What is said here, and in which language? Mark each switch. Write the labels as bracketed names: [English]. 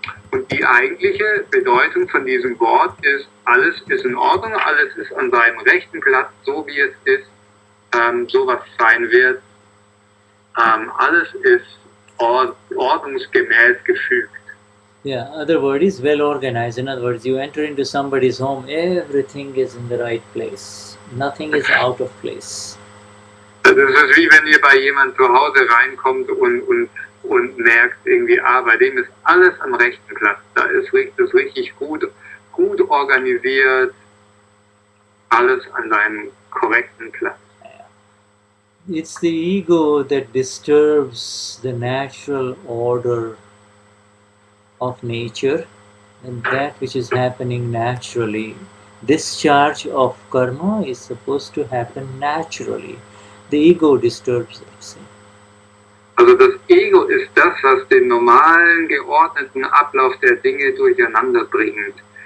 [German] Und die eigentliche Bedeutung von diesem Wort ist, alles ist in Ordnung, alles ist an seinem rechten Platz, so wie es ist, so was sein wird. Alles ist ordnungsgemäß gefügt. [English] Yeah, other word is well organized. In other words, you enter into somebody's home, everything is in the right place. Nothing is out of place. [German] Das ist wie wenn ihr bei jemandem zu Hause reinkommt und merkt irgendwie, bei dem ist alles am rechten Platz. Da ist das richtig gut organisiert, alles an seinem korrekten Platz. [English] It's the ego that disturbs the natural order of nature, and that which is happening naturally. Discharge of karma is supposed to happen naturally. The ego disturbs it. See? [German] Also das Ego ist das, was den normalen, geordneten Ablauf der Dinge durcheinander bringt.